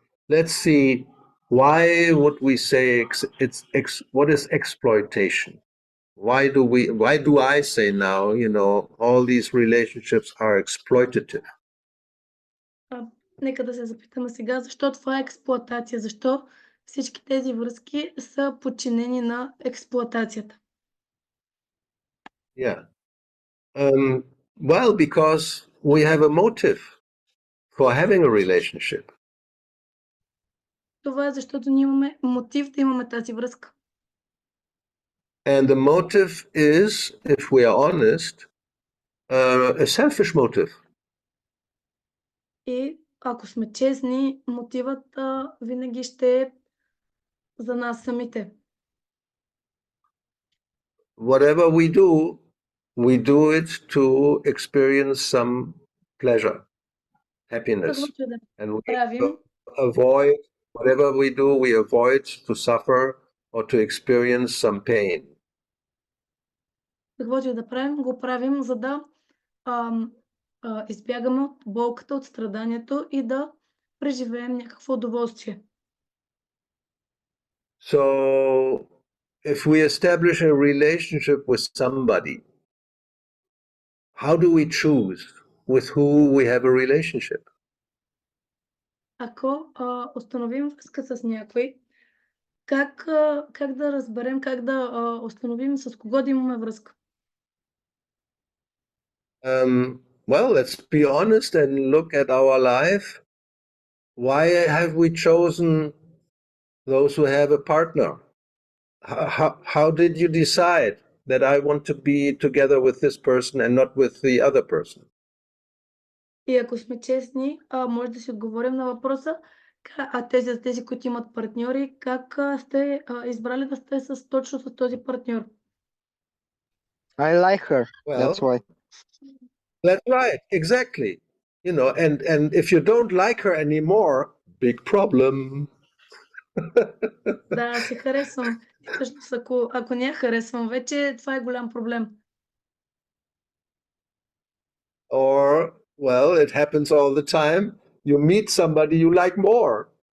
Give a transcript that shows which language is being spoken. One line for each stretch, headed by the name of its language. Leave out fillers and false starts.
English: Let's see, why would we say what is exploitation? Why do I say now, all these relationships are exploitative?
Bulgarian: Нека да се запитаме сега, защо това е експлоатация? Защо всички тези връзки са подчинени на експлоатацията?
English: Yeah. Well, because we have a motive for having a relationship.
Bulgarian: Това е защото ние имаме мотив да имаме тази връзка.
English: And the motive is, if we are honest, a selfish motive.
Bulgarian: И ако сме честни, мотивът винаги ще е за нас самите.
English: Whatever we do it to experience some pleasure, happiness. And we avoid, whatever we avoid to suffer or to experience some pain.
Bulgarian: Каквото и да правим, го правим, за да избягаме от болката, от страданието и да преживеем някакво удоволствие.
English: So, if we establish a relationship with somebody, how do we choose with who we have a relationship?
Bulgarian: Ако установим връзка с някой, как да разберем, как да установим с кого да имаме връзка?
English: Well, let's be honest and look at our life. Why have we chosen those who have a partner. How did you decide that I want to be together with this person and not with the other person?
Bulgarian: И ако сме честни, може да си отговорим на въпроса, тези, които имат партньори, как сте избрали да сте точно с този партньор?
English: I like her. That's Well, why. that's right, exactly. You know, and if you don't like her anymore, big problem.
Bulgarian: Да, се харесвам. И всъщност, ако не я харесвам вече, това е голям проблем.
English: Or, well, it happens all the time. You meet somebody you like more.